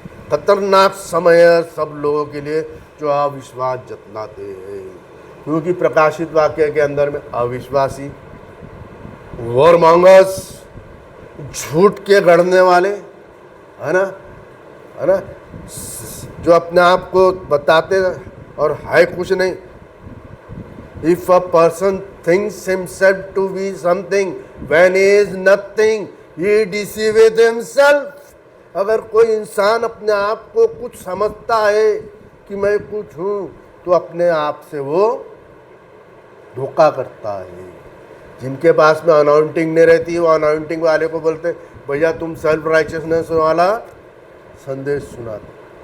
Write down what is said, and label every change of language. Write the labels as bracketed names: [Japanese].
[Hindi] खतरनाक समय है सब लोगों के लिए जो अविश्वास जतलाते हैं, क्योंकि प्रकाशित वाक्य के अंदर में अविश्वासी, वॉरमॉन्गर्स, झूठ के गढ़ने वाले, है ना, जो अपने आप को बताते और है कुछ नहीं, [English] If a person thinks himself to be something when he is nothing, he deceiveth himself. [Hindi] अगर कोई इंसान अपने आप को कुछ समझता है कि मैं कुछ हूँ, तो अपने आप से वो धोखा करता है। जिनके पास में अनाउंटिंग नहीं रहती, वो अनाउंटिंग वाले को बोलते भैया तुम सेल्फ राइचियसनेस वाला संदेश सुनाते।